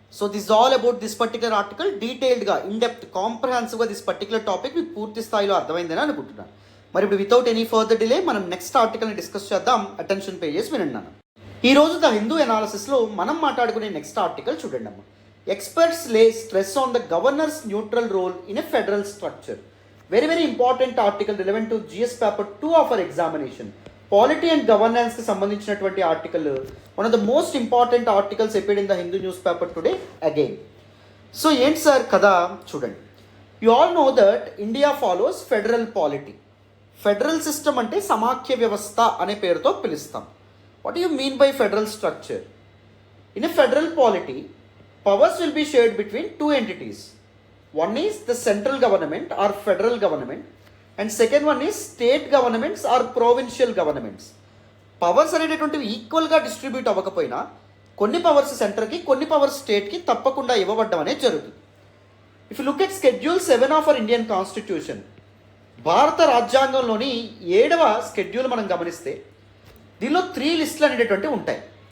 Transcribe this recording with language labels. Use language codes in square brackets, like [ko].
[en] So this all about this particular article. [te] డీటెయిల్డ్గా, in depth, కాంప్రహెన్సివ్గా this particular topic మీకు పూర్తి స్థాయిలో అర్థమైందని అనుకుంటున్నాను. మరి ఇప్పుడు [en] without any further delay [te] మనం నెక్స్ట్ ఆర్టికల్ని డిస్కస్ చేద్దాం. అటెన్షన్ పే చేసి వినండి. ఈరోజు ద హిందూ ఎనాలిసిస్లో మనం మాట్లాడుకునే నెక్స్ట్ ఆర్టికల్ చూడండి అమ్మ. [en] Experts lay stress on the governor's neutral role in a federal structure. Very, very important article relevant to GS paper 2 of our examination. Polity and governance [te] కి సంబంధించినటువంటి article, [en] one of the most important articles appeared in the Hindu newspaper today again. [te] So ఏంటి sir కదా చూడండి. [en] You all know that India follows federal polity. [te] Federal system అంటే సమాఖ్య వ్యవస్థ అనే పేరుతో పిలుస్తాం. [en] What do you mean by federal structure? In a federal polity, powers will be shared between two entities. One is the central government or federal government, and second one is state governments or provincial governments. [te] Powers అనేటటువంటివి ఈక్వల్గా distribute అవ్వకపోయినా కొన్ని powers సెంటర్కి, కొన్ని powers స్టేట్కి తప్పకుండా ఇవ్వబడ్డం అనేది జరుగుతుంది. [en] if you look at schedule 7 of our Indian constitution, [te] భారత రాజ్యాంగంలోని 7వ షెడ్యూల్ మనం గమనిస్తే దీనిలో 3 లిస్టులు అనేటటువంటివి ఉంటాయి.